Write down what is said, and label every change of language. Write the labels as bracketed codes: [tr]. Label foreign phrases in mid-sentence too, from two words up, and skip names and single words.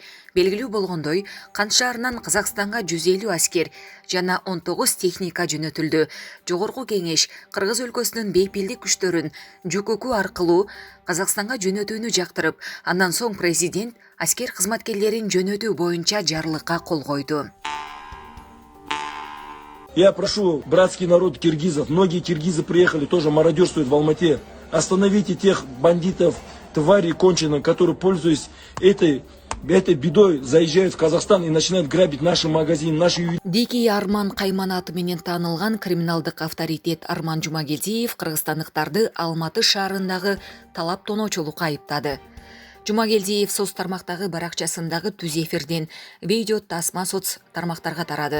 [ky] Белгилүү болгондой, Кант шаарынан Казакстанга 150 аскер жана 19 техника жөнөтүлдү. Жогорку кеңеш Кыргыз өлкөсүнүн бейпилдик күчтөрүн ЖКК аркылуу Казакстанга жөнөтүүнү жактырып, андан соң президент аскер кызматкерлерин жөнөтүү боюнча жарлыкка кол койду. [ru] Я прошу братский народ киргизов, многие киргизы приехали, тоже мародерствуют в Алмате. Остановите тех бандитов, тварей конченых, которые, пользуясь этой бедой, заезжают в Казахстан и начинают грабить наши магазины, наши... [ky] Дики Арман Кайман аты менен таанылган криминалдык авторитет Арман Жумагелдиев кыргызстандыктарды Алматы шаарындагы талап тоноочулукка айыптады. Жумагелдиев соц тармактагы баракчасындагы түз эфирден видео тасма соц тармактарга тарады.